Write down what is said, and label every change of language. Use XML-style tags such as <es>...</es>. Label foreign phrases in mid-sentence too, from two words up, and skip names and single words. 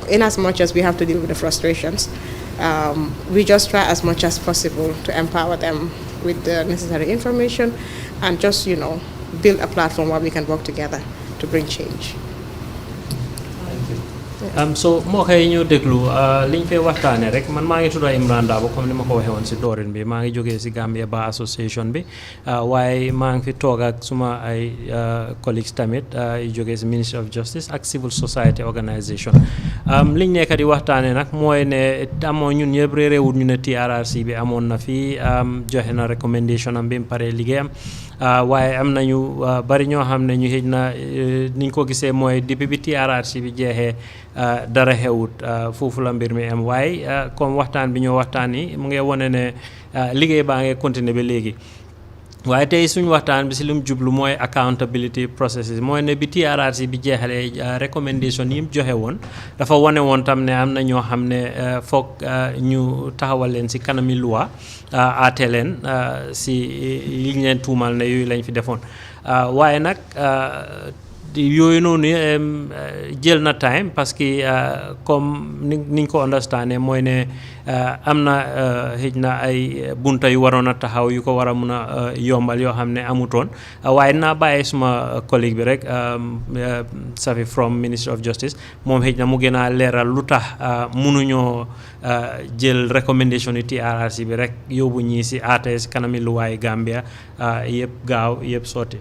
<en>In as much as we have to deal with the frustrations, we just try as much as possible to empower them with the necessary information and just build a platform where we can work together to bring change.</en> <wo>So moo koy ñu déglu liñ fay waxtaane rek man maa ngi tudd Imran Dabo comme ni ma ko waxee woon si doorin bi maa ngi jógee si Gambia Bar Association bi waaye maa ngi fi toog ak suma ay colleagues tamit yu jógee si Ministry of Justice ak</wo> <en>Civil Society Organisation</en> <wo>liñ nekk di waxtaane nag mooy ne amoon ñun ñëpp réewut ñu ne TRRC bi amoon na fi joxe na recommendation am bi mu paree liggéeyam waaye am nañu bari ñoo xam ne ñu xëj na niñ ko gisee mooy depuis bi TRRC bi jeexee dara xewut foofu la mbir mi am waaye comme waxtaan bi ñoo waxtaan yi mu ngi wone ne liggéey baa ngi continuer ba léegi waaye tey suñu waxtaan bi si lu mu jublu mooy</wo> <en>accountability processes</en> <wo>mooy ne bi TRRC bi jeexalee recommendation yi mu joxe woon dafa wane woon tam ne am na ñoo xam ne foog ñu taxawal leen si kanami loi aate leen si yi ñu leen tuumal ne yooyu lañ fi defoon waaye nag yooyu noonu jël na time</wo> <fr>parce que</fr> <wo>comme niñ ko understandé mooy ne am na xëj na ay bunta yu waroon a taxaw yu ko war a mun a yombal yoo xam ne amutoon waaye naa bàyyi suma collègue bi rek Safi</wo> <en>from Ministry of Justice</en> <wo>moom xëj na mu gën a leeral lu tax mënuñoo jël recommendation yi TRRC bi rek yóbbu ñii si aate si kanami luwaay Gambia yëpp gaaw yëpp sotti.</wo>